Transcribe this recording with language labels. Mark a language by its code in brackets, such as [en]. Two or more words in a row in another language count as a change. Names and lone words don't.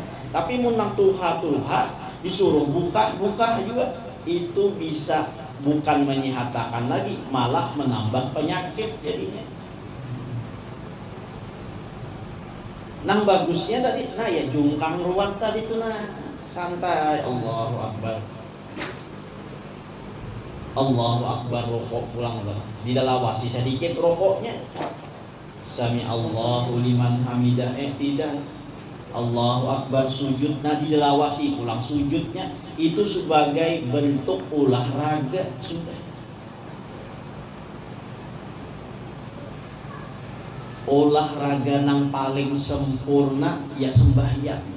[bjn] Tapi mun nang tuha-tuha disuruh buka juga itu bisa bukan menyehatkan lagi, malah menambah penyakit jadinya. Nang bagusnya tadi, nah ya jungkang ruwat tadi tuh nah santai, [ar] الله أكبر. الله أكبر, [bjn] rokok pulang lah. Dilawasi sedikit rokoknya. [ar] سمع الله لمن حمده, tidak. الله أكبر [bjn] sujud, nah dilawasi pulang sujudnya. [id] Itu sebagai bentuk olahraga sudah. Olahraga yang paling sempurna ya sembahyang.